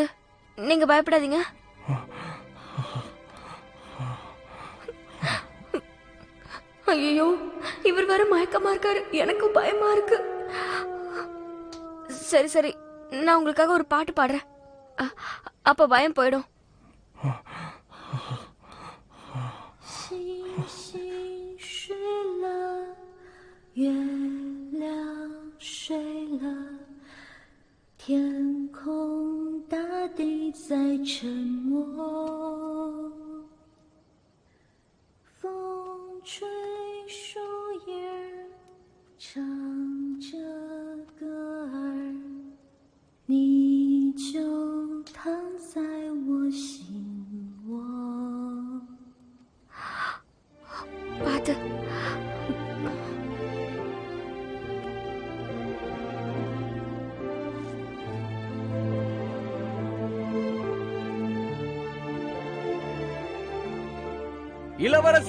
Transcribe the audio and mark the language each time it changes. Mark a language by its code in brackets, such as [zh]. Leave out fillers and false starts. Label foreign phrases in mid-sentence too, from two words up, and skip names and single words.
[ta] நீங்க பயப்படாதீங்க. ஐயோ, இவர் வேற மயக்கமா இருக்காரு. எனக்கும் பயமா இருக்கு. சரி சரி, நான் உங்களுக்காக ஒரு பாட்டு பாடுறேன். அப்ப பயம் போயிடும். [zh] 月亮睡了，天空大地在沉默，风吹树叶唱着歌儿，你就躺在我心窝。 [ta] பாத்து. இளவரசி,